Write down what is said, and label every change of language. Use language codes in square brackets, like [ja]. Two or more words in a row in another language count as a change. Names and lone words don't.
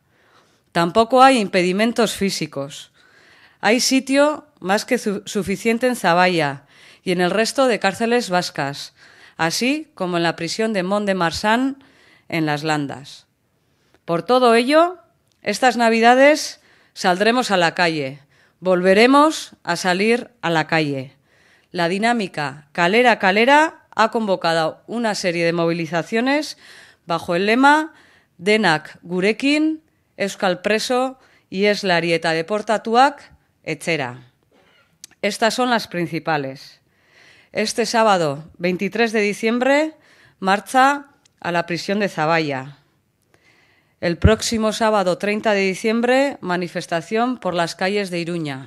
[es] Tampoco hay impedimentos físicos. Hay sitio más que suficiente en Zaballa y en el resto de cárceles vascas, así como en la prisión de Mont-de-Marsan en Las Landas. Por todo ello, estas Navidades saldremos a la calle, volveremos a salir a la calle. La dinámica Kalera Kalera ha convocado una serie de movilizaciones bajo el lema [eu] Denak gurekin, Euskal preso, Ieslari eta deportatuak, [es] etc. Estas son las principales. Este sábado 23 de diciembre, marcha a la prisión de Zaballa. El próximo sábado 30 de diciembre, manifestación por las calles de Iruña.